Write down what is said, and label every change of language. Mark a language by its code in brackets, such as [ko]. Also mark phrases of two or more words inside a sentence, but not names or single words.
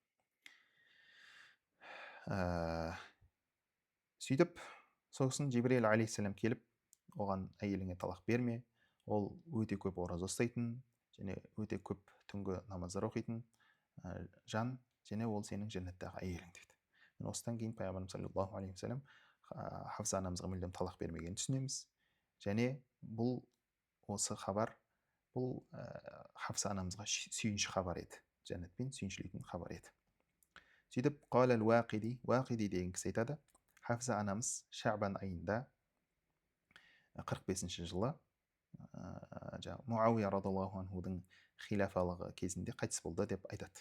[kk] Сөйтіп сосын Жибрил алейхиссалам келіп, оған әйеліңе талақ берме, ол өте көп ораза ұстайтын және өте көп түнгі намаздар оқитын жан, және ол сенің жәннаттағы әйелің дейді. Осыдан кейін пайғамбарымыз [ar] صلى الله عليه وسلم [kk] Хафса анамызға мүлдем талақ бермегенін түсінеміз. Және бұл осы хабар бұл Хафса анамызға сүйінші хабар еді, жәннатпен сүйіншілейтін хабар еді. Сөйтіп қала уақиди, уақиди деген кісі айтады, Хафса анамыз Шабан айында 45-ші жылы Муауия [ar] رضي الله عنه [kk] хилафалығы кезінде қайтыс болды деп айтады.